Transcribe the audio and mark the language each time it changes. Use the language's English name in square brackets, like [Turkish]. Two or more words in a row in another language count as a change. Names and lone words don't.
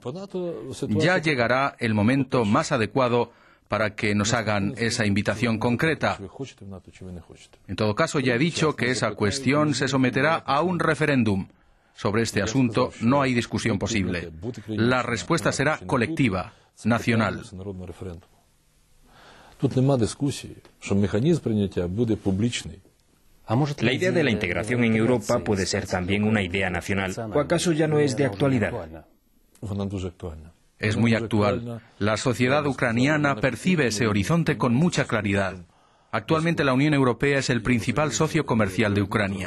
[Spanish] Ya llegará el momento más adecuado para que nos hagan esa invitación concreta. En todo caso, ya he dicho que esa cuestión se someterá a un referéndum. Sobre este asunto no hay discusión posible. La respuesta será colectiva, nacional. [Ukrainian] Тут нема дискусії, що механізм прийняття буде публічний. [Spanish] La idea de la integración en Europa puede ser también una idea nacional, ¿o acaso ya no es de actualidad? Es muy actual. La sociedad ucraniana percibe ese horizonte con mucha claridad. Actualmente la Unión Europea es el principal socio comercial de Ucrania.